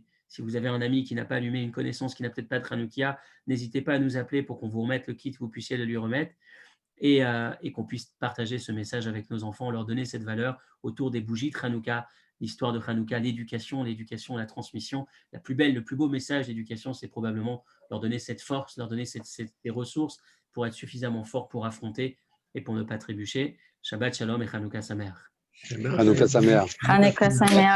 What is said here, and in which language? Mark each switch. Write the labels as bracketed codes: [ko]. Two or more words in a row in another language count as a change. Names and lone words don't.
[fr] Si vous avez un ami qui n'a pas allumé, une connaissance qui n'a peut-être pas de Hanoukia, n'hésitez pas à nous appeler pour qu'on vous remette le kit, vous puissiez le lui remettre et qu'on puisse partager ce message avec nos enfants, leur donner cette valeur autour des bougies de Hanouka, l'histoire de Hanouka, l'éducation, la transmission. La plus belle, le plus beau message d'éducation, c'est probablement leur donner cette force, leur donner des ressources pour être suffisamment fort pour affronter et pour ne pas trébucher. [he] שבת שלום et חנוכה שמח. חנוכה שמח. חנוכה שמח.